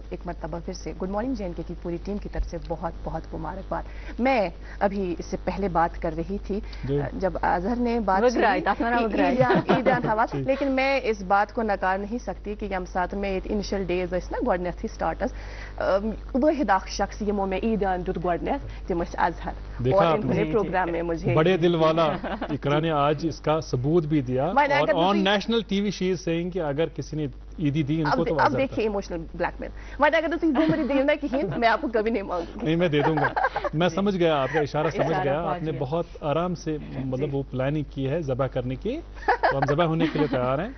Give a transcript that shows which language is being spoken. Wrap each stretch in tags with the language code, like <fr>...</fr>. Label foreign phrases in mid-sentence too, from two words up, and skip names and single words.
<ur>ایک مرتبہ پھر سے گڈ مارننگ جے اینڈ کے کی پوری ٹیم کی طرف سے بہت بہت مبارکباد. میں ابھی اس سے پہلے بات کر رہی تھی جب اظہر نے بات عیدیان حوالہ، لیکن میں اس بات کو نکار نہیں سکتی کہ</ur> <ks>یم سات میں</ks> <en>initial days</en> <ks>نا گۄڈنیتھٕے سٹارٹس واحد اکھ شخص یمو میں عیدیان دیُت گۄڈنیتھ تم اظہر،</ks> <ur>اور انہوں پروگرام میں مجھے بڑے دل والا اقرا نے آج اس کا ثبوت بھی دیا، اور</ur> <en>on national TV she is saying</en> <ur>کہ اگر کسی نے عیدی دی ان کو تو اب دیکھیے</ur> <en>emotional blackmail.</en> <ur>بٹ اگر تم گھومری دیو نا کہیں میں آپ کو کبھی نہیں مانگوں گی. نہیں میں دے دوں گا. میں سمجھ گیا آپ کا اشارہ، سمجھ گیا. آپ نے بہت آرام سے مطلب وہ پلاننگ کی ہے ذبح کرنے کی، تو ہم ذبح ہونے کے لیے تیار ہیں.</ur>